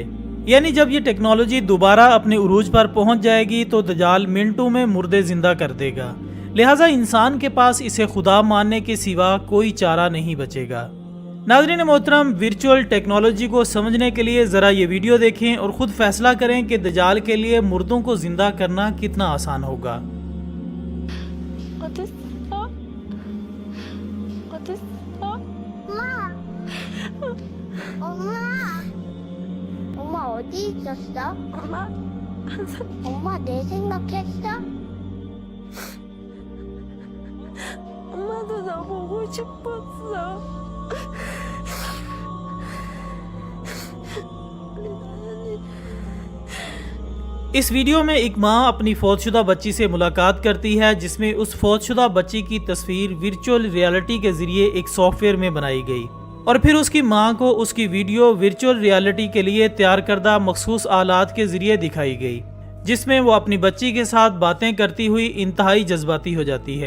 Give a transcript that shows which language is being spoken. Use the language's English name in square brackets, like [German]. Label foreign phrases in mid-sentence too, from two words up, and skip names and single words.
[Urdu] یعنی جب یہ ٹیکنالوجی دوبارہ اپنے عروج پر پہنچ جائے گی تو دجال منٹوں میں مردے زندہ کر دے گا. لہٰذا انسان کے پاس اسے خدا ماننے کے سوا کوئی چارہ نہیں بچے گا. ناظرین محترم, [English] virtual technology [Urdu] کو سمجھنے کے لیے ذرا یہ ویڈیو دیکھیں اور خود فیصلہ کریں کہ دجال کے لیے مردوں کو زندہ کرنا کتنا آسان ہوگا. [Korean] 엄마 어디 있었어? 엄마 내 생각했어? 엄마도 나 보고 싶었어. [Urdu] اس ویڈیو میں ایک ماں اپنی فوت شدہ بچی سے ملاقات کرتی ہے، جس میں اس فوت شدہ بچی کی تصویر [English] virtual reality [Urdu] کے ذریعے ایک سافٹ ویئر میں بنائی گئی اور پھر اس کی ماں کو اس کی ویڈیو [English] virtual reality [Urdu] کے لیے تیار کردہ مخصوص آلات کے ذریعے دکھائی گئی، جس میں وہ اپنی بچی کے ساتھ باتیں کرتی ہوئی انتہائی جذباتی ہو جاتی ہے.